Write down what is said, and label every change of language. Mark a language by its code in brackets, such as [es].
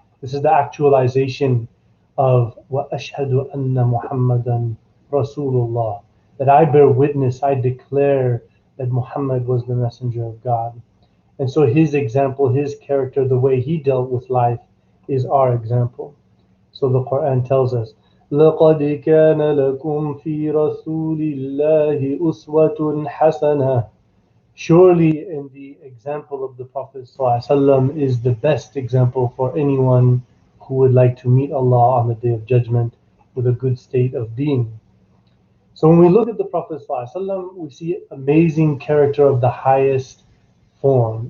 [en] This is the actualization of [ar] وَأَشْهَدُ أَنَّ مُحَمَّدًا [en] Rasulullah, that I bear witness, I declare that Muhammad was the messenger of God. And so his example, his character, the way he dealt with life is our example. So the Quran tells us, [ar] لَقَدْ كَانَ لَكُمْ فِي رَسُولِ اللَّهِ أُسْوَةٌ حَسَنَةٌ. [en] Surely in the example of the Prophet ﷺ is the best example for anyone who would like to meet Allah on the Day of Judgment with a good state of being. So when we look at the Prophet ﷺ, we see amazing character of the highest form.